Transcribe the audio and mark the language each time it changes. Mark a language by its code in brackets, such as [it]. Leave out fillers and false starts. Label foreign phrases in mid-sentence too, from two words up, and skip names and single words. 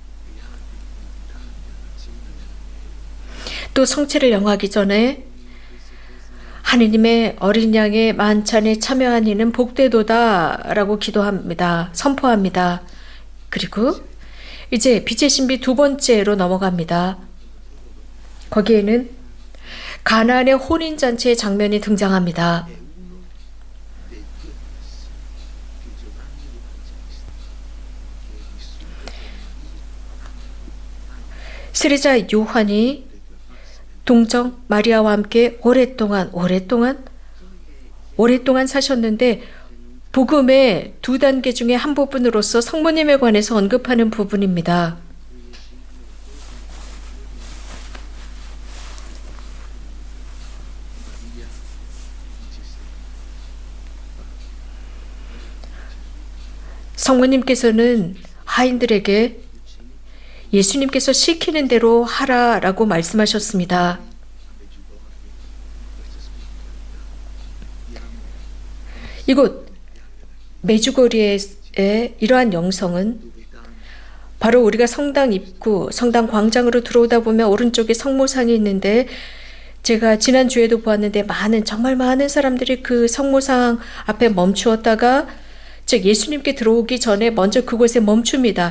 [ko] 또 성체를 영하기 전에 하느님의 어린 양의 만찬에 참여한 이는 복되도다라고 기도합니다. 선포합니다. 그리고 이제 빛의 신비 두 번째로 넘어갑니다. 거기에는 가나안의 혼인잔치의 장면이 등장합니다. [it] è uno dei due passi che Giovanni Evangelista, che è vissuto con Maria, [ko] 세례자 요한이 동정 마리아와 함께 오랫동안 사셨는데 복음의 두 단계 중에 한 부분으로서 성모님에 관해서 언급하는 부분입니다. [it] Maria dice [ko] 성모님께서는 하인들에게 예수님께서 시키는 대로 하라라고 말씀하셨습니다. 이곳 메주거리의 이러한 영성은 바로 우리가 성당 입구, 성당 광장으로 들어오다 보면 오른쪽에 성모상이 있는데 제가 지난주에도 보았는데 정말 많은 사람들이 그 성모상 앞에 멈추었다가 즉 예수님께 들어오기 전에 먼저 그곳에 멈춥니다.